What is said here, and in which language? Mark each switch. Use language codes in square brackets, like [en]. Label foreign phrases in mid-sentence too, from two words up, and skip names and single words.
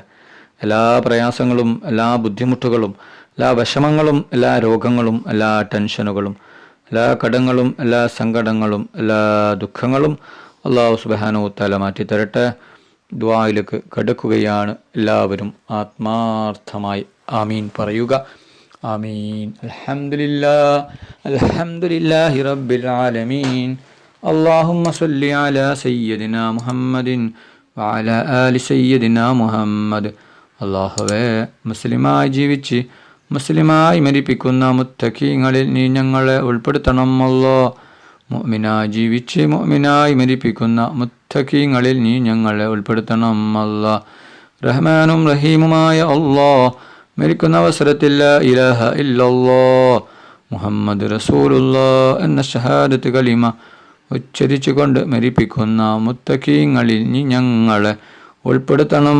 [ml] എല്ലാ പ്രയാസങ്ങളും എല്ലാ ബുദ്ധിമുട്ടുകളും എല്ലാ വിഷമങ്ങളും എല്ലാ രോഗങ്ങളും എല്ലാ ടെൻഷനുകളും എല്ലാ കടങ്ങളും എല്ലാ സങ്കടങ്ങളും എല്ലാ ദുഃഖങ്ങളും [ar] الله سبحانه وتعالى [ml] മാറ്റിത്തരട്ടെ. ദുആയിലേക്ക് കടക്കുകയാണ്. എല്ലാവരും ആത്മാർത്ഥമായി ആമീൻ പറയുക. [ar] آمين. الحمد لله رب العالمين. اللهم صل على سيدنا محمد وعلى آل سيدنا محمد. [ml] അല്ലാഹുവേ, മുസ്ലിമായി ജീവിച്ച് മുസ്ലിമായി മരിപ്പിക്കുന്ന മുത്തഖീങ്ങളിൽ നീ ഞങ്ങളെ ഉൾപ്പെടുത്തണം. അല്ലാ, മുഅ്മിനായി ജീവിച്ച് മുഅ്മിനായി മരിപ്പിക്കുന്ന മുത്തഖീങ്ങളിൽ നീ ഞങ്ങളെ ഉൾപ്പെടുത്തണം. അല്ലാ, റഹ്മാനും റഹീമുമായ അല്ലാ, മരിക്കുന്ന അവസരത്തിൽ [ar] لا إله إلا الله محمد رسول الله [ml] എന്ന ഷഹാദത്ത് കലിമ ഉച്ചരിച്ചു കൊണ്ട് മരിപ്പിക്കുന്ന മുത്തഖീങ്ങളിൽ നീ ഞങ്ങളെ ഉൾപ്പെടുത്തണം.